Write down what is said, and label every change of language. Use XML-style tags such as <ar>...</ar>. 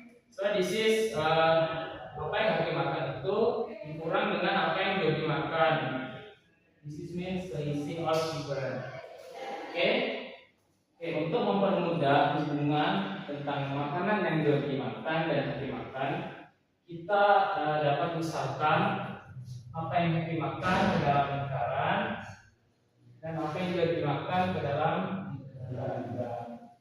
<en>So this is</en> <id>apa yang Hakim makan itu dikurang dengan apa yang Jordi makan.</id> <en>This is means selisih or different.</en> <id>Oke, untuk mempermudah hubungan tentang makanan yang Jordi makan dan Hakim makan, kita dapat misalkan apa yang Hakim makan ke dalam lingkaran dan apa yang Jordi makan ke dalam lingkaran.</id>